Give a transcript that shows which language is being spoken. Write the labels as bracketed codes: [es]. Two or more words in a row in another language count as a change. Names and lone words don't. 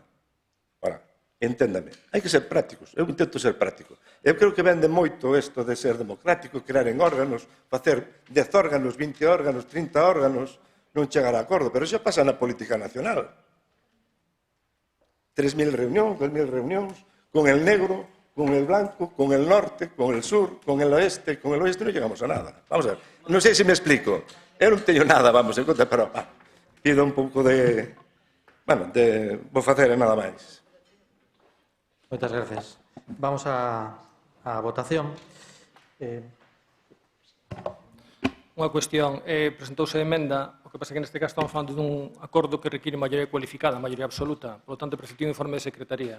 [gl] Ora, enténdame, hai que ser prácticos. Eu intento ser práctico. Eu creo que vende moito isto de ser democrático, crear en órganos, facer 10 órganos, 20 órganos, 30 órganos, non chegar a acordo. Pero xa pasa na política nacional. [es] 3.000 reunións, 2.000 reunións, con el negro, con el blanco, con el norte, con el sur, con el oeste. Con el oeste non llegamos a nada. [gl] Vamos a ver, non sei se me explico. Eu non teño nada, vamos, en conta, pero pido un pouco de... Bueno, vou facer nada máis. Moitas gracias. Vamos a votación. Unha cuestión, presentouse a emenda, o que pasa que neste caso estamos falando dun acordo que require maioría cualificada, maioría absoluta, [es] por lo tanto, [gl] presentou un informe de secretaría.